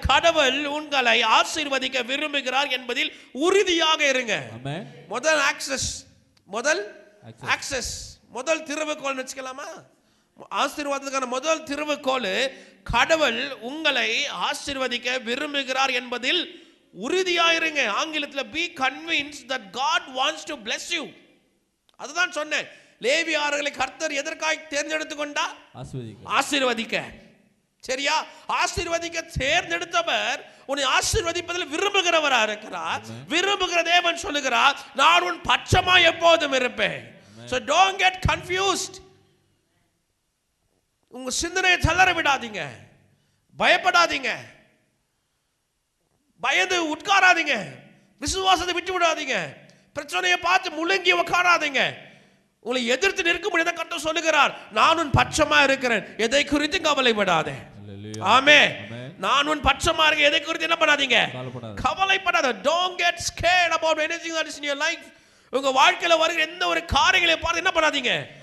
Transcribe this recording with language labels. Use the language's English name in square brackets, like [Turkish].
[Tamil] கடவுள் உங்களை ஆசீர்வதிக்க விரும்புகிறார் என்பதில் உறுதியாக இருங்க. முதல் ஆக்சஸ், முதல் ஆக்சஸ், முதல் திறவுகோல் வச்சுக்கலாமா? ஆசீர்வாதத்துக்கான முதல் திறவுகோல், கடவுள் உங்களை ஆசீர்வதிக்க விரும்புகிறார் என்பதில் உறுதியாயிருங்க. ஆங்கிலத்தில் [English] be convinced that God wants to bless you. [Tamil] அதுதான் சொன்னேன். லேவியர்களை கர்த்தர் எதற்காக தேர்ந்தெடுத்து கொண்டார்? ஆசீர்வதிக்க. சரியா? ஆசீர்வதிக்க தேர்ந்தெடுத்தவர் உன்னை ஆசீர்வதிப்பதில் விரும்புகிறவரா இருக்கிறார். விரும்புகிற தேவன் சொல்லுகிறார், நான் உன் பட்சமா எப்போதும் இருப்பேன். [English] So don't get confused. [Tamil] உங்க சிந்தனையை தளர விடாதீங்க. பயப்படாதீங்க. பயந்து உட்காராதீங்க. விசுவாசத்தை விட்டு விடாதீங்க. பிரச்சனையை பார்த்து முழுங்கி உட்காராதீங்க. உங்களை எதிர்த்து நிற்க முடியாத கர்த்தர் சொல்லுகிறார், நான் உன் பட்சமா இருக்கிறேன், எதை குறித்து கவலைப்படாதே. ஆமென். நான் உன் பட்சமா இருக்க, எதை குறித்து என்ன பண்ணாதீங்க? கவலைப்படாத. [English] Don't get scared about anything that is in your life. [Tamil] உங்க வாழ்க்கையில வருகிற எந்த ஒரு காரியங்களை பார்த்து என்ன பண்ணாதீங்க?